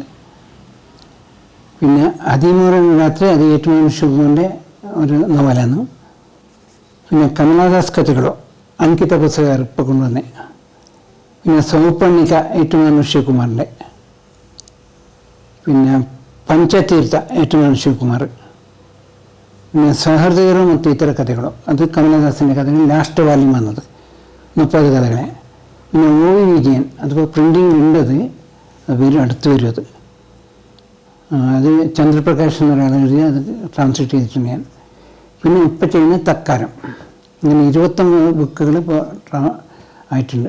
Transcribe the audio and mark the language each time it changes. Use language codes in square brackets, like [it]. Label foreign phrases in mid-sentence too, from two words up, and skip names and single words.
[ml] പിന്നെ അതിമൂറൻ രാത്രി, അത് ഏറ്റുമാനൂർ ശിവകുമാറിൻ്റെ ഒരു നോവലാണ്. പിന്നെ കമലാദാസ് കഥകളോ അങ്കിത പുസ്തകർ ഇപ്പോൾ കൊണ്ടുവന്നേ. പിന്നെ സൗപർണിക ഏറ്റുമാനൂർ ശിവകുമാറിൻ്റെ. പിന്നെ പഞ്ചതീർത്ഥ ഏറ്റുമാനൂർ ശിവകുമാർ. പിന്നെ സഹൃദയരും ಮತ್ತು ಇತರ ಕಥೆಗಳು, ಅದು ಕಮಲದಾಸൻ്റെ കഥകൾ [en] last volume [ml] വന്നത് 30 കഥകളെ. പിന്നെ ഒ വി വിജയൻ, അതിപ്പോൾ പ്രിൻറ്റിങ് ഉണ്ടത്, അത് വരും, അടുത്ത് വരും. അത് ചന്ദ്രപ്രകാശ് എന്നൊരാൾ എഴുതി, അത് ട്രാൻസ്ലേറ്റ് ചെയ്തിട്ടുണ്ട് ഞാൻ. പിന്നെ ഇപ്പോൾ ചെയ്യുന്ന തക്കാരം, ഇങ്ങനെ 29 ബുക്കുകൾ ഇപ്പോൾ ആയിട്ടുണ്ട്.